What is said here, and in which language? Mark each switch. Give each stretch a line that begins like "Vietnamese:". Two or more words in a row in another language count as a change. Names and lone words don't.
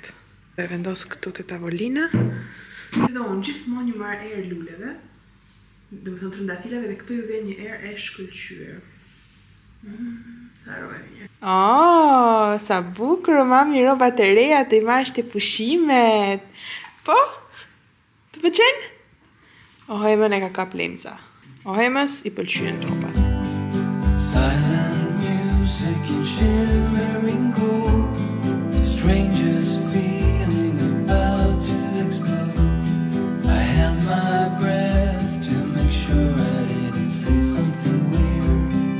Albanian: E vendos këtu te tavolina. Edhe unë gjithmonë një marr erë luleve, domethënë trëndafilave, dhe këtu ju vjen një erë e shkëlqyer. Sa rojë. Oh, sa bukur, mami, rrobat e reja të i marrësh të pushimet. Po? Të pëlqen? Ohemën e ka kap lemza. Ohemës i pëlqyen rrobat.
English: Silent music and shimmering gold, a stranger's feeling about to explode. I held my breath to make sure I didn't say something weird.